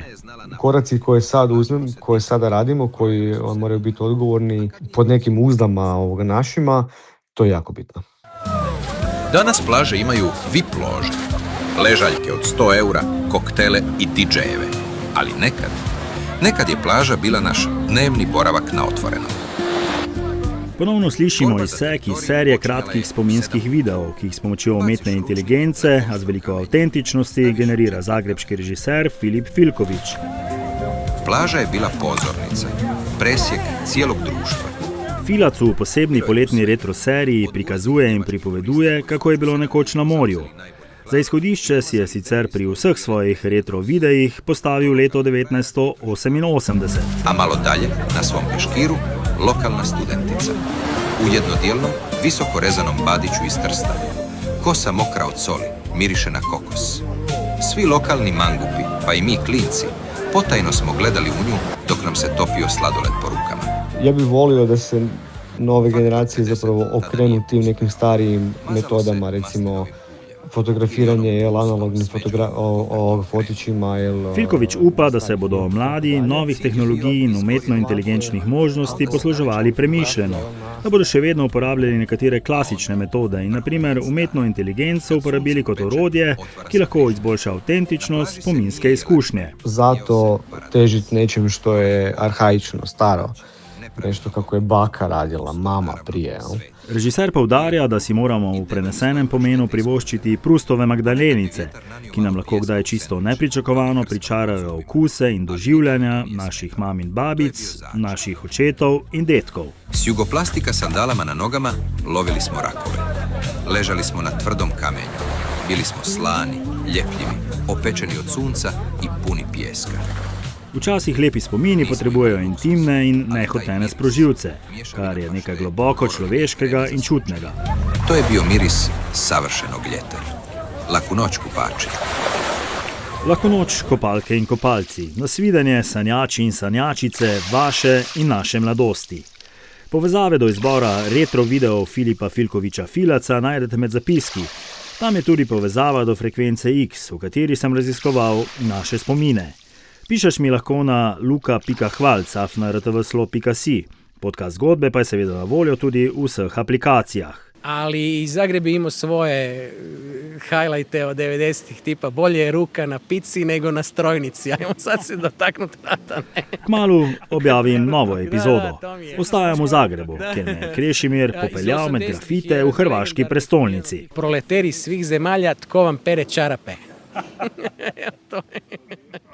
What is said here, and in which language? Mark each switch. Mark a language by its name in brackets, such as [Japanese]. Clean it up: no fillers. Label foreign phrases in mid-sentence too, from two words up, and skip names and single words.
[Croatian] Koraci koje sada radimo, koji moraju biti odgovorni pod nekim uzdama našima, to je jako bitno. Danas plaže imaju VIP lože, ležaljke od 100 eura, koktele i DJ-eve. Ali nekad je plaža bila naš dnevni boravak na otvorenom. [Slovenian] Ponovno slišimo izsek iz serije kratkih spominskih videov, ki jih s pomočjo umetne inteligence, a z veliko avtentičnosti, generira zagrebški režiser Filip Filković. [Croatian] Plaža je bila pozornica, presjek cijelog društva. [Slovenian] Filac v posebni poletni retro seriji prikazuje in pripoveduje, kako je bilo nekoč na morju. Za izhodišče si je sicer pri vseh svojih retro videih postavil leto 1988. [Croatian] A malo dalje, na svom peškiru, lokalna studentica. U jednodijelnom, visoko rezanom badiću iz Trsta. Kosa mokra od soli, miriše na kokos. Svi lokalni mangupi, pa i mi klinci, potajno smo gledali u nju dok nam se topio sladoled po rukama. Ja bih volio da se nove generacije zapravo okrenu tim nekim starijim metodama, recimo fotografiranje analognim fotićima. [Slovenian] Filković upa, da se bodo mladi novih tehnologij in umetno-inteligenčnih možnosti posluževali premišljeno, da bodo še vedno uporabljali nekatere klasične metode in na primer umetno inteligenco uporabili kot orodje, ki lahko izboljša avtentičnost spominske izkušnje. [Croatian] Zato težiti nečem što je arhaično, staro. Nešto kako je baka radila, mama prije. [Slovenian] Režiser poudarja, da si moramo v prenesenem pomenu privoščiti Prustove Magdalenice, ki nam lahko kdaj čisto nepričakovano pričarajo okuse in doživljanja naših mam in babic, naših očetov in detkov. [Croatian] S jugoplastika sandalama na nogama lovili smo rakove. Ležali smo na tvrdom kamenju. Bili smo slani, ljepljivi, opečeni od sunca i puni pijeska. [Slovenian] Včasih lepi spomini potrebujejo intimne in nehotene sprožilce, kar je nekaj globoko človeškega in čutnega. [Croatian] To je bio miris savršenog ljeta. Laku noć, kupači. [Slovenian] Laku noč, kopalke in kopalci. Nasvidenje, sanjači in sanjačice, vaše in naše mladosti. Povezave do izbora retro videov Filipa Filkoviča Filaca najdete med zapiski. Tam je tudi povezava do frekvence X, v kateri sem raziskoval naše spomine. Pišeš mi lahko na luka.hvalc@rtvslo.si. Podcast zgodbe pa je seveda na voljo tudi v vseh aplikacijah. [Croatian] Ali i Zagreb je imao svoje highlighte od 90-ih, tipa bolje je ruka na pici nego na strojnici. Ajmo sad se dotaknuti rata. [Slovenian] Kmalu objavim novo epizodo. Ostajam v Zagrebu, kjer me je Krešimir popeljal med grafite v hrvaški prestolnici. [Croatian] Proleteri svih zemalja, tko vam pere čarape? To je.